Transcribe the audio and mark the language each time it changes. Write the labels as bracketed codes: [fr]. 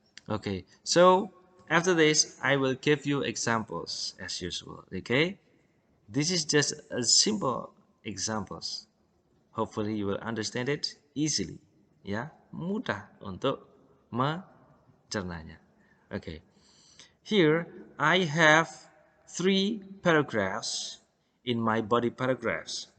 [en] Okay, so after this, I will give you examples as usual. Okay, this is just a simple examples. Hopefully you will understand it easily. [id] Ya, mudah untuk mencernanya. [en] Okay, here I have three paragraphs in my body paragraphs.